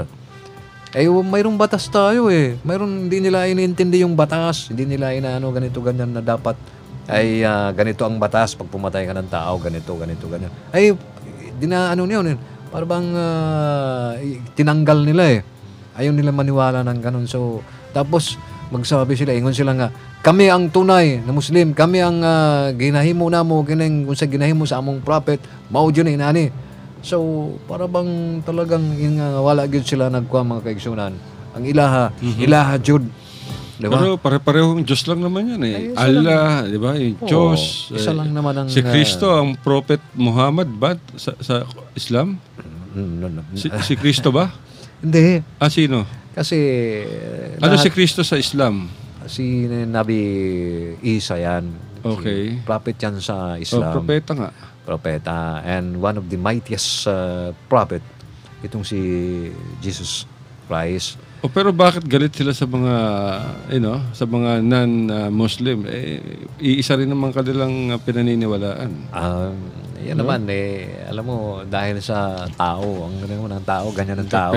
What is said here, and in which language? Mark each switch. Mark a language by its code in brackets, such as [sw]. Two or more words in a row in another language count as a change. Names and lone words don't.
[tl] Mayroong batas tayo Mayroong, hindi nila iniintindi yung batas, hindi nila inaano ganito, ganyan na dapat ganito ang batas pag pumatay ka ng tao, ganito, ganyan. Dinaano niyo para bang tinanggal nila Ayaw nila maniwala ng ganun. So, tapos, magsabi sila, [ceb] ingon sila nga, kami ang tunay na Muslim, kami ang ginahimo na mo, kung sa ginahimo sa among prophet, mao dyan inani. So, para bang talagang wala gyud sila nagkuha mga kaigsunan. Ang ilaha Jud. [tl] Diba? Pero pare-parehong Diyos lang naman yan Allah, di ba? Yung Diyos. Isa lang naman ang... Si Kristo, ang Prophet Muhammad ba sa Islam? No. Si Kristo ba? Hindi. Sino? Kasi... Ano si Kristo sa Islam? Si Nabi Isa yan. Okay. Si prophet yan sa Islam. Propeta nga. Propeta. [en] And one of the mightiest prophet, [tl] itong si Jesus Christ. Pero bakit galit sila sa mga sa mga non-Muslim? Iisa rin naman kanilang pinaniniwalaan. Yan naman alam mo, dahil sa tao, ang ganyan ng tao, ganyan ng tao.